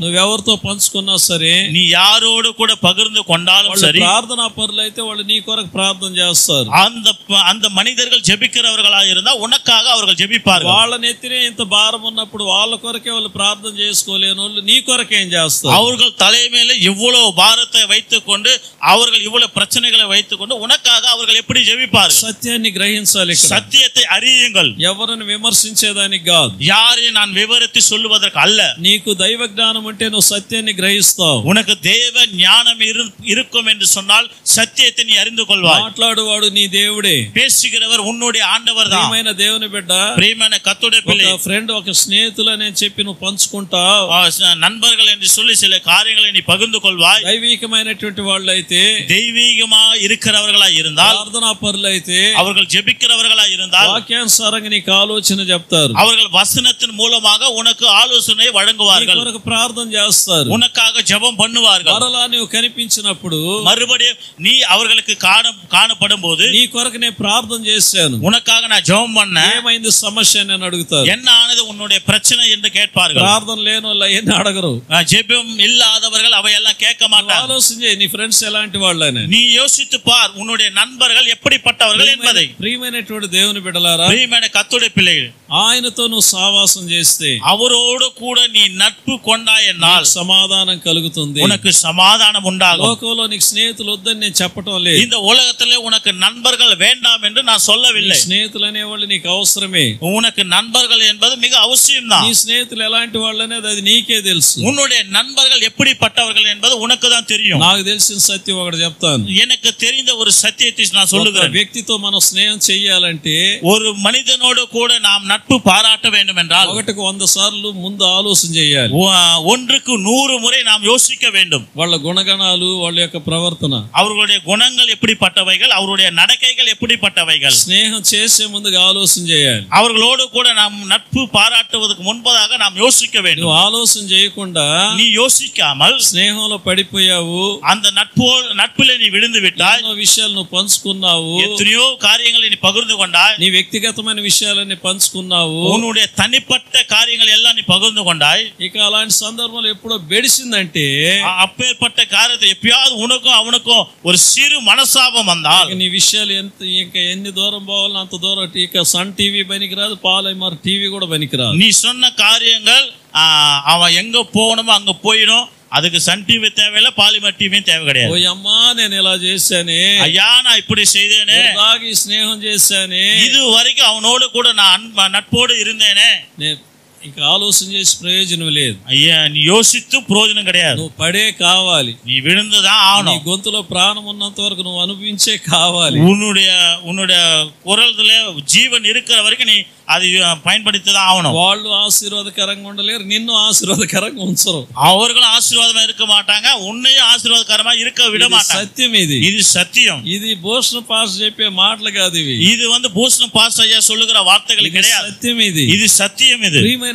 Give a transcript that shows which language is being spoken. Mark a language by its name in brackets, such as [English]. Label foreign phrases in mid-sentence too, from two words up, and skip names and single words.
[Telugu] నువ్వెవరితో పంచుకున్నా సరే, [Tamil] நீ யாரோடு கூட பகிர்ந்து கொண்டாலும் சரி, [Telugu] ప్రార్థనా పరులు అయితే వాళ్ళు నీ కొరకు ప్రార్థన చేస్తారు. [Tamil] அந்த மனிதர்கள் ஜெபிக்கிறவர்களா இருந்தா உனக்காக அவர்கள் ஜெபிப்பார்கள். [Telugu] వాళ్ళ నెత్తినే ఇంత భారం ఉన్నప్పుడు వాళ్ళ కొరకే వాళ్ళు ప్రార్థన చేసుకోలేని వాళ్ళు నీ కొరకేం చేస్తారు? [Tamil] அவர்கள் தலைமையில இவ்வளவு பாரத்தை வைத்துக்கொண்டு, அவர்கள் இவ்வளவு பிரச்சனைகளை வைத்துக்கொண்டு உனக்காக அவர்கள் எப்படி ஜெபிப்பார்கள்? [Telugu] సత్యాన్ని గ్రహించాలి. [Tamil] சத்தியத்தை அறியுங்கள். [Telugu] ఎవరిని విమర్శించేదానికి కాదు, [Tamil] யாரை நான் விவரித்து சொல்லுவதற்கு அல்ல. [Telugu] నీకు దైవ జ్ఞానం ఉంటే నువ్వు సత్యాన్ని గ్రహిస్తావు. [Tamil] உனக்கு தேவ ஞானம் இருக்கும் என்று சொன்னால் சத்தியத்தை நீ அறிந்து கொள்வாய். [Telugu] మాట్లాడువాడు నీ దేవుడే, [Tamil] பேசுகிறவர் உன்னுடைய ஆண்டவர் தான். [Telugu] ప్రియమైన దేవుని బిడ్డ, [Tamil] பிரியமான கர்த்தருடைய பிள்ளை, [Telugu] ఒక ఫ్రెండ్ ఒక స్నేహితులని చెప్పి నువ్వు పంచుకుంటావు. [Tamil] நண்பர்கள் என்று சொல்லி சில காரியங்களை நீ பகிர்ந்து கொள்வாய். [Telugu] దైవికమైనటువంటి వాళ్ళు అయితే, [Tamil] தெய்வீகமா இருக்கிறவர்களா இருந்தால், [Telugu] ప్రార్థనా పరులు అయితే, [Tamil] அவர்கள் ஜெபிக்கிறவர்களா இருந்தால், [Telugu] వాక్యానుసారంగా నీకు ఆలోచన చెప్తారు. [Tamil] அவர்கள் வசனத்தின் மூலமாக உனக்கு ஆலோசனை வழங்குவார்கள். [Telugu] కొరకు ప్రార్థన చేస్తారు. [Tamil] உனக்காக ஜெபம் பண்ணுவார்கள். [Telugu] మరలా నువ్వు కనిపించినప్పుడు, [Tamil] மறுபடியும் நீ அவர்களுக்கு காணப்படும் போது, [Telugu] నీ కొరకు నేను ప్రార్థన చేశాను, [Tamil] உனக்காக நான் ஜெபம் பண்ணேன், [Telugu] ఏమైంది సమస్య అని అడుగుతారు. [Tamil] என்ன ஆனது உன்னுடைய பிரச்சனை என்று கேட்பார்கள். [Telugu] ప్రార్థన లేని వాళ్ళు అవన్నీ అడగరు. [Tamil] ஜெபம் இல்லாதவர்கள் அவையெல்லாம் கேட்க மாட்டார்கள். [Telugu] ఆలోచన చేయి, నీ ఫ్రెండ్స్ ఎలాంటి వాళ్ళని. [Tamil] நீ யோசித்து பார், உன்னுடைய நண்பர்கள் எப்படிப்பட்டவர்கள் என்பதை. [Telugu] ప్రియమైనటువంటి దేవుని బిడ్డలారా, [Tamil] பிரியமான கர்த்தருடைய பிள்ளைகள், [Telugu] ఆయనతో నువ్వు సావాసం చేస్తే, [Tamil] அவரோடு கூட நீ நட்பு கொண்டாய் என்னால் [Telugu] సమాధానం కలుగుతుంది, [Tamil] உனக்கு சமாதானம் உண்டாகும். [Telugu] లోకంలో నీకు స్నేహితులు వద్దని నేను చెప్పటం లేదు. [Tamil] இந்த உலகத்திலே உனக்கு நண்பர்கள் வேண்டாம் என்று நான் சொல்லவில்லை. [Telugu] స్నేహితులు అనేవాళ్ళు నీకు అవసరమే. [Tamil] உனக்கு நண்பர்கள் என்பது மிக அவசியம்தான். [Telugu] నీ స్నేహితులు ఎలాంటి వాళ్ళు అనేది అది నీకే తెలుసు. [Tamil] உன்னுடைய நண்பர்கள் எப்படிப்பட்டவர்கள் என்பது உனக்கு தான் தெரியும். [Telugu] నాకు తెలిసిన సత్యం ఒకటి చెప్తాను. [Tamil] எனக்கு தெரிந்த ஒரு சத்தியத்தை நான் சொல்லுகிறேன். [Telugu] వ్యక్తితో మనం స్నేహం చెయ్యాలంటే, [Tamil] ஒரு மனிதனோடு கூட நாம் நட்பு பாராட்ட வேண்டும் என்றால், [Telugu] 100 సార్లు ముందు ఆలోచన చేయాలి. [Tamil] 1க்கு 100 முறை நாம் யோசிக்க வேண்டும். [Telugu] వాళ్ళ గుణగణాలు, వాళ్ళ యొక్క ప్రవర్తన, [Tamil] அவர்களுடைய குணங்கள் எப்படிப்பட்டவைகள், அவருடைய நடக்கைகள் எப்படிப்பட்டவைகள். [Telugu] స్నేహం చేసే ముందుగా ఆలోచన చేయాలి. [Tamil] அவர்களோடு கூட நாம் நட்பு பாராட்டுவதற்கு முன்பதாக நாம் யோசிக்க வேண்டும். [Telugu] నువ్వు ఆలోచన చేయకుండా [Tamil] நீ யோசிக்காமல் [Telugu] స్నేహంలో పడిపోయావు, [Tamil] அந்த நட்பிலே நீ விழுந்து விட்டாய். [Telugu] ఎన్నో విషయాలు నువ్వు పంచుకున్నావు, [Tamil] எத்தனையோ காரியங்களை நீ பகிர்ந்து கொண்டாய். [Telugu] నీ వ్యక్తిగతమైన విషయాలన్నీ పంచుకున్నావు, [Tamil] உன்னுடைய தனிப்பட்ட காரியங்கள் எல்லாம் நீ பகிர்ந்து கொண்டாய். [Telugu] ఇక అలాంటి సందర్భంలో ఎప్పుడో బెడిసిందంటే, [Tamil] அப்பேற்பட்ட காரியத்தை எப்பயாவது உனக்கும் அவனுக்கும் ஒரு சிறு மனசாபம் வந்தால், [Telugu] నీ విషయాలు ఇంకా ఎన్ని దూరం పోవాలో అంత దూరం. ఇక సన్ టీవీ పనికిరాదు, పాలైమార్ టీవీ కూడా పనికిరాదు. [Tamil] நீ சொன்ன காரியங்கள் அவன் எங்க போகணுமோ அங்க போயிடும். அதுக்கு சன் டிவி தேவையில்லை, பாலிமர் டிவியும் தேவை கிடையாது. [Telugu] ఓ అమ్మా నేను ఇలా చేశానే, [Tamil] ஐயா நான் இப்படி செய்தேனே, [Telugu] దాగి స్నేహం చేశానే, [Tamil] இது வரைக்கும் அவனோடு கூட நான் நட்போடு இருந்தேனே. [Telugu] ఇంకా ఆలోచన చేసి ప్రయోజనం లేదు. [Tamil] ஐயா நீ யோசித்து பிரயோஜனம் கிடையாது. [Telugu] నువ్వు పడే కావాలి, [Tamil] நீ விழுந்துதான் [Telugu] నీ [Tamil] ஆகணும். [Telugu] గొంతులో ప్రాణం ఉన్నంత వరకు నువ్వు అనుభవించే కావాలి. [Tamil] உன்னுடைய குரல்ல ஜீவன் இருக்கிற வரைக்கும் நீ அது பயன்படுத்திதான் ஆகணும். [Telugu] వాళ్ళు ఆశీర్వాదకరంగా ఉండలేరు, నిన్ను ఆశీర్వాదకరంగా ఉంచరు. [Tamil] அவர்களும் ஆசீர்வாதமா இருக்க மாட்டாங்க, உன்னையும் ஆசீர்வாதகரமா இருக்க விட மாட்டாங்க. [Telugu] సత్యం ఇది. [Tamil] இது சத்தியம். [Telugu] ఇది భూషణ పాస్ చెప్పే మాటలు కాదు ఇవి. [Tamil] இது பூஷண பாஸ் ஐயா சொல்லுகிற வார்த்தைகள் கிடையாது. [Telugu] సత్యం ఇది. [Tamil] இது சத்தியம். இது